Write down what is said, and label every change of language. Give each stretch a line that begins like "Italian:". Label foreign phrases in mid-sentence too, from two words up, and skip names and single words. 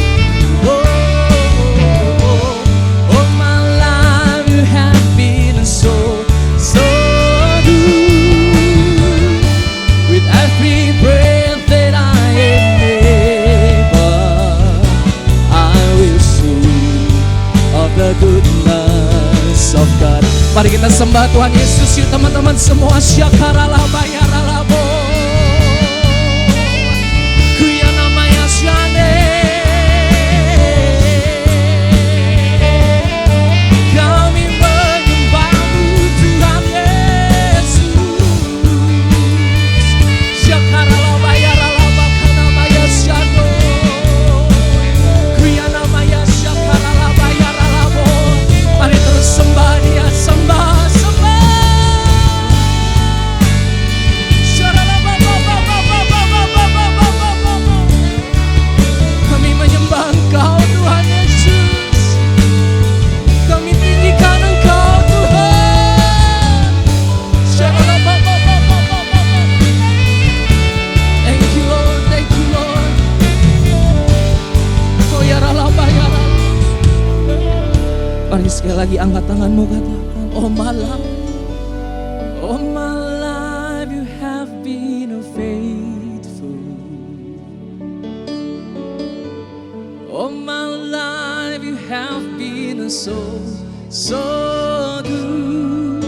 English: Oh, my life you have been so good. With every breath that I am able, I will sing of the goodness of God.
Indonesian: Mari kita sembah Tuhan Yesus yuk teman-teman semua. Syakaralah bayaralabo. Kuya namanya syane. Kami menyembahmu Tuhan Yesus. Syakaralah bayaralaba kana maya syano. Kuya namanya syakaralah bayaralabo. Mari terus sembah Dia, sembah. Kami menyembah Engkau Tuhan Yesus. Kami tinggikan Engkau Tuhan.
English: Thank you Lord, thank you Lord. Oh ya ralaba ya ralaba.
Indonesian: Mari sekali lagi angkat tanganmu, katakan, oh malam,
English: oh my life you have been faithful. Oh my life you have been so good.